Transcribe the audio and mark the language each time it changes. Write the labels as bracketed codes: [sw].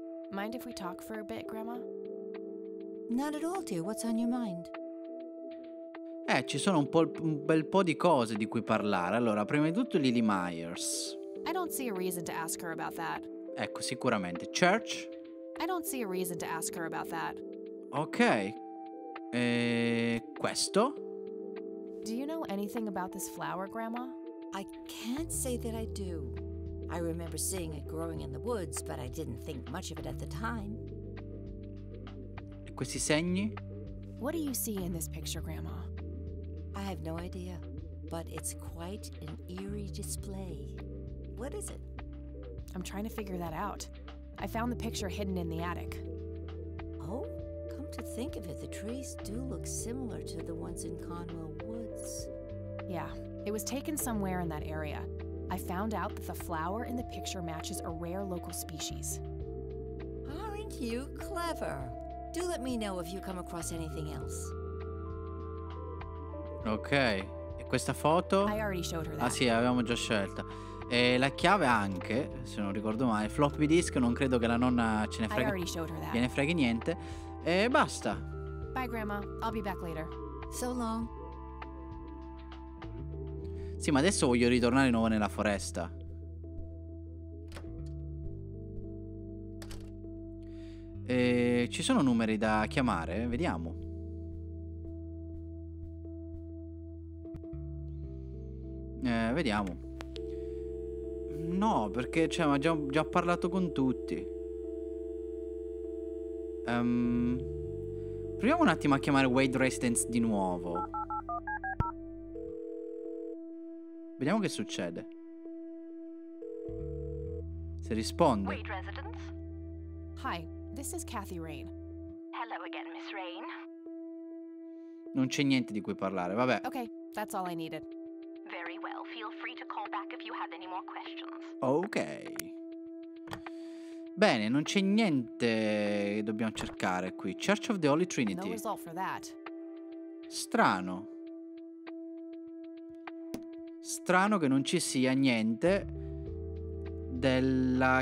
[en] Mind if we talk for a bit, Grandma? Not at all, dear. What's on your mind? [it] Ci sono un bel po' di cose di cui parlare. Allora, prima di tutto Lily Myers. [en] I don't see a reason to ask her about that. [it] Ecco, sicuramente. Church. [en] I don't see a reason to ask her about that. [it] Ok. Questo. [en] Do you know anything about this flower, Grandma? I can't say that I do. I remember seeing it growing in the woods, but I didn't think much of it at the time. [it] E questi segni? [en] What do you see in this picture, Grandma? I have no idea, but it's quite an eerie display. What is it? I'm trying to figure that out. I found the picture hidden in the attic. Oh, come to think of it, the trees do look similar to the ones in Conwell Woods. Yeah, it was taken somewhere in that area. I found out that the flower in the picture matches a rare local species. Aren't you clever? Do let me know if you come across anything else. [it] Ok. E questa foto? [en] I already showed her that. [it] Ah sì, avevamo già scelta. E la chiave anche, se non ricordo male. Floppy disk, non credo che la nonna ce ne [en] I [it] frega. [en] already showed her that. [it] Gliene freghi niente. E basta. [en] Bye, Grandma. I'll be back later. So long. [it] Sì, ma adesso voglio ritornare di nuovo nella foresta. Ci sono numeri da chiamare? Vediamo. Vediamo. No, perché cioè, ma già parlato con tutti. Proviamo un attimo a chiamare Wade Residence di nuovo. Vediamo che succede. Se risponde. [en] Wade Residence? Hi, this is Kathy Rain. Hello again, Miss Rain. [it] Non c'è niente di cui parlare, vabbè. [en] Okay, that's all I needed. Very well. Feel free to call back if you have any more questions. Ok. [it] Bene, non c'è niente che dobbiamo cercare qui. [en] Church of the Holy No Trinity. result for that. [it] Strano. Strano che non ci sia niente della